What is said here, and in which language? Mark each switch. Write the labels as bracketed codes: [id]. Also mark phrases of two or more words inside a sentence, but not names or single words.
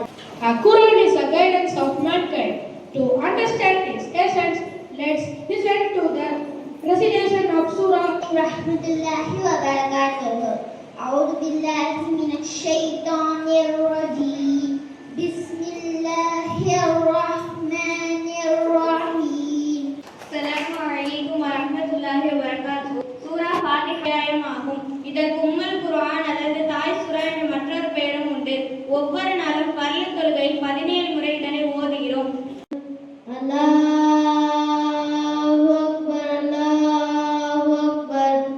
[en] Quran is a guidance of mankind. To understand its essence, let's listen to the recitation of Surah [ar] رحمة الله وبركاته أعوذ بالله من الشيطان الرجيم. Bismillahirrahmanirrahim. السلام عليكم ورحمة الله وبركاته. [ta] சூரா ஃபாத்திஹா ஆகும். இதற்கு உம்முல் குர்ஆன் அல்லது தாய் சூரா என்ற மற்றொரு பெயரும் உண்டு. ஒவ்வொரு நாளும் பர்ல தொழுகையில் 17 முறை இதனை ஓதுகிறோம். [ar] الله أكبر، الله أكبر.